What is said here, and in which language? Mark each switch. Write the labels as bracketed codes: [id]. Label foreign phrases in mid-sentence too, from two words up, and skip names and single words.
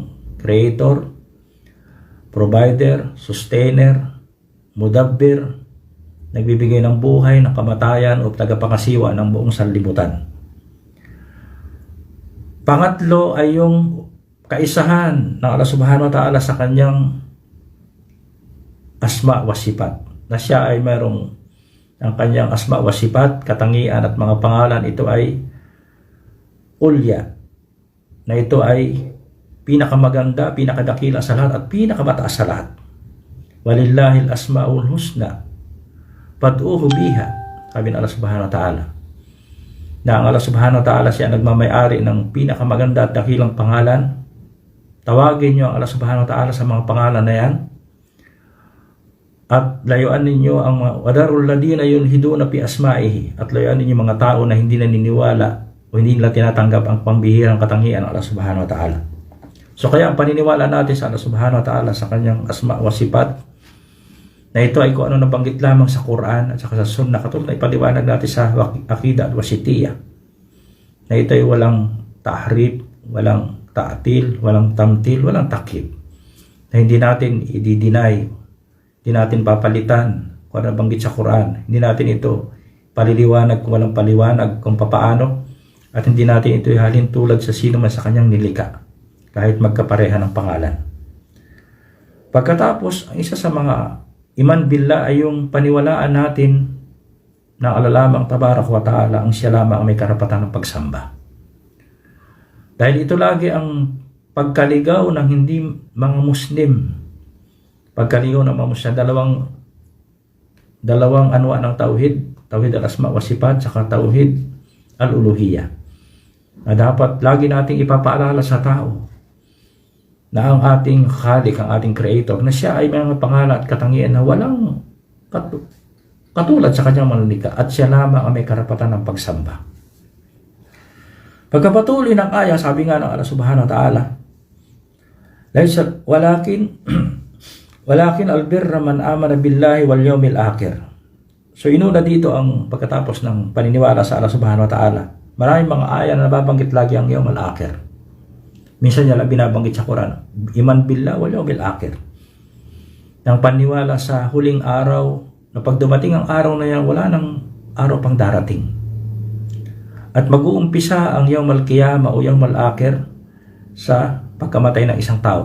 [tl] Siya lamang ang [en] creator, provider, sustainer, [tl] mudabbir, nagbibigay ng buhay, ng kamatayan o tagapangasiwa ng buong sanlibutan. Pangatlo ay yung kaisahan ng Allah [ar] سبحانه وتعالى [tl] sa kanyang [ar] أسماء وصفات, [tl] na siya ay mayroong ang kanyang [ar] أسماء وصفات, [tl] katangian at mga pangalan. Ito ay ulya, na ito ay pinakamaganda, pinakadakila sa lahat at pinakamataas sa lahat. [ar] ولله الأسماء الحسنى فادعوه بها, [tl] sabi ng Allah [ar] سبحانه وتعالى, [tl] na ang Allah [ar] سبحانه وتعالى [tl] siya nagmamay-ari ng pinakamaganda at dakilang pangalan. Tawagin niyo ang Allah [ar] سبحانه وتعالى [tl] sa mga pangalan na yan, at layuan ninyo ang [ar] وذروا الذين يلحدون في أسمائه, [tl] at layuan ninyo mga tao na hindi naniniwala o hindi nila tinatanggap ang pambihirang katangian ng Allah [ar] سبحانه وتعالى. [tl] So kaya ang paniniwala natin sa Allah [ar] سبحانه وتعالى [tl] sa kanyang [ar] أسماء وصفات, [tl] na ito ay kung ano nabanggit lamang sa Quran at saka sa Sunnah, katulad na ipaliwanag natin sa Aqidah at Wasitiyah, na ito ay walang tahrif, walang ta'til, walang tamtil, walang takyib, na hindi natin i-deny, hindi natin papalitan kung ano nabanggit sa Quran, hindi natin ito paliliwanag kung walang paliwanag kung papaano, at hindi natin ito ihalin tulad sa sino man sa kanyang nilika, kahit magkapareha ng pangalan. Pagkatapos, ang isa sa mga [ar] إيمان بالله [tl] ay yung paniwalaan natin na Allah lamang [ar] تبارك وتعالى [tl] ang siya lamang ang may karapatan ng pagsamba. Dahil ito lagi ang pagkaligaw ng hindi mga Muslim, pagkaligaw ng mga Muslim, dalawang anwa ng [ar] توحيد الأسماء والصفات, [tl] saka [ar] توحيد الألوهية, [tl] na dapat lagi nating ipapaalala sa tao na ang ating Khalik, ang ating Creator, na siya ay may mga pangalan at katangian na walang katulad sa kanyang manlika, at siya lamang ang may karapatan ng pagsamba. Pagkapatuloy ng aya, sabi nga ng Allah [ar] سبحانه وتعالى, ولكن البر من آمن بالله واليوم الآخر. [tl] So inuna dito ang pagkatapos ng paniniwala sa Allah [ar] سبحانه وتعالى. [tl] Maraming mga aya na nababanggit lagi ang [ar] اليوم الآخر. [tl] Minsan niya lang binabanggit sa Quran, [ar] إيمان بالله واليوم الآخر, [tl] ng paniwala sa huling araw, na pag dumating ang araw na yan, wala nang araw pang darating, at mag-uumpisa ang [ar] يوم القيامة [tl] o [ar] اليوم الآخر [tl] sa pagkamatay ng isang tao.